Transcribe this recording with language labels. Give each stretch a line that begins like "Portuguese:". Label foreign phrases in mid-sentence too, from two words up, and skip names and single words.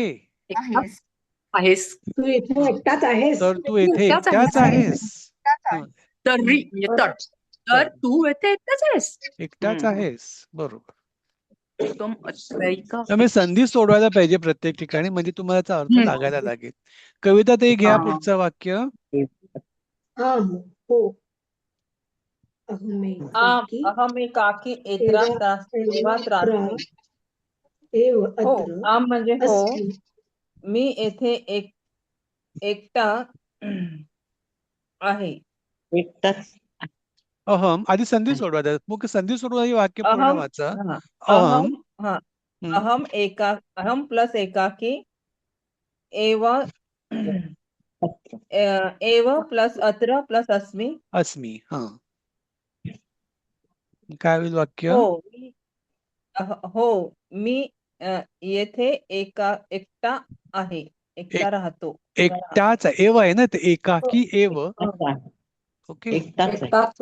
Marathi: आहेस. तू इथे एकटाच आहेस. तर तू येथे एकटाच आहेस. तर्हि तर तू येथे एकटाच आहेस. एकटाच आहेस. बरोबर.
Sanskrit: त्वम् अत्र एकाकी.
Marathi: त्यामुळे संधी सोडवायला पाहिजे प्रत्येक ठिकाणी, म्हणजे तुम्हाला त्याचा अर्थ लागायला लागेल. कविता ते घ्या पुढचं वाक्य. हो.
Sanskrit: अहमेकाकी अहमेकाकी एवात्र एव
Marathi: हो,
Sanskrit: अत्र
Marathi: आम म्हणजे हो.
Sanskrit: अस्मि.
Marathi: मी येथे एकटा आहे. एकटाच. अहम आधी संधी सोडवा. मग संधी सोडवा हे वाक्य पूर्ण
Sanskrit: अहम
Marathi: वाचा.
Sanskrit: अहम अहम अहम प्लस एकाकी एव प्लस अत्र प्लस अस्मि. अस्मि.
Marathi: हा, काय होईल वाक्य? हो मी येथे एकटा आहे. एकटा राहतो. एकटाच एव आहे ना ते,
Sanskrit: एकाकी एव.
Marathi: ओके. एकटाच.